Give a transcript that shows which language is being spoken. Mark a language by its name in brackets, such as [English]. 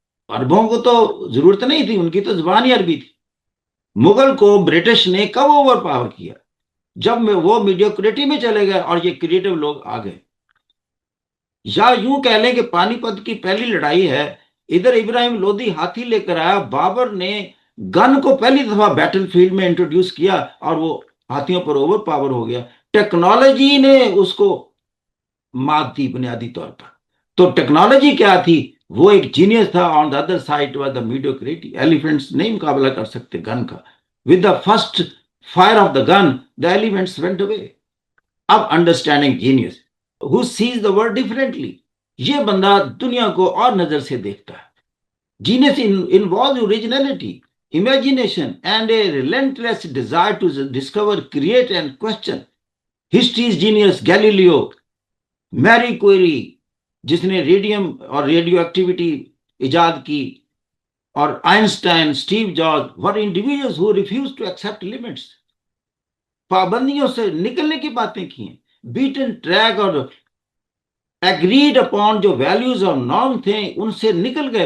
[Urdu] عربوں کو تو ضرورت نہیں تھی، ان کی تو زبان ہی عربی تھی. مغل کو برٹش نے کب اوور پاور کیا؟ جب وہ میڈیوکریٹی میں چلے گئے اور یہ کریٹو لوگ آ گئے. یا یوں کہہ لیں کہ پانی پت کی پہلی لڑائی ہے، ادھر ابراہیم لودھی ہاتھی لے کر آیا، بابر نے گن کو پہلی دفعہ بیٹل فیلڈ میں انٹروڈیوس کیا اور وہ ہاتھیوں پر اوور پاور ہو گیا. ٹیکنالوجی نے اس کو مات دی بنیادی طور پر. تو ٹیکنالوجی کیا تھی؟ وہ ایک جینیس تھا. [English] On the other side was the mediocrity. [Urdu] Elephants نہیں مقابلہ کر سکتے گن کا. [English] With the first fire of the gun the elephants went away. اب understanding genius who sees the world differently. [Urdu] یہ بندہ دنیا کو اور نظر سے دیکھتا ہے. [English] Genius involves originality, imagination and a relentless desire to discover, create and question. History's genius Galileo, Marie Curie [Urdu] جس نے ریڈیم اور ریڈیو ایکٹیویٹی ایجاد کی، [English] اور Einstein, Steve Jobs were individuals who refused to accept limits. [Urdu] پابندیوں سے نکلنے کی باتیں کی ہیں. بیٹن ٹریک اور ایگریڈ اپون جو ویلیوز اور نارم تھے ان سے نکل گئے.